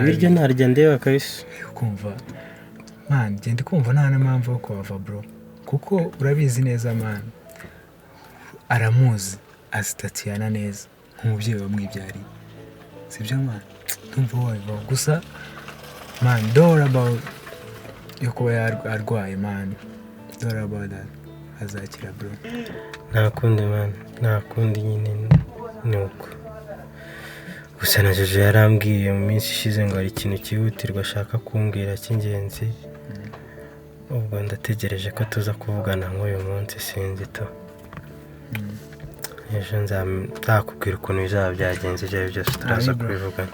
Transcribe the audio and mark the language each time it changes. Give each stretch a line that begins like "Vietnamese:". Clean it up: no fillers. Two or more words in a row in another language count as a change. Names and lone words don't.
Kinyarwanda: ibiryo ntarya ndeba kabisa ukumva man genda kumva nta n'impamvu yo kuhava bro kuko urabizi neza man aramuzi azi Tatiana neza nk'umubyeyi wamwibyariye sibyo man ndumva wabiva gusa man
English: don't about
Kinyarwanda: yo kuba yarwaye man
English: don't about that
Kinyarwanda: azakira bro nta kundi nyine nuko gusa na Jojo yarambwiye mu minsi ishize ngo hari ikintu cyihutirwa ashaka kumbwira cy'ingenzi ubwo ndategereje ko tuza kuvugana nk'uyu munsi sinzi to ejo nzakubwira ukuntu bizaba byagenze ibyo ari byose turaza kubivugana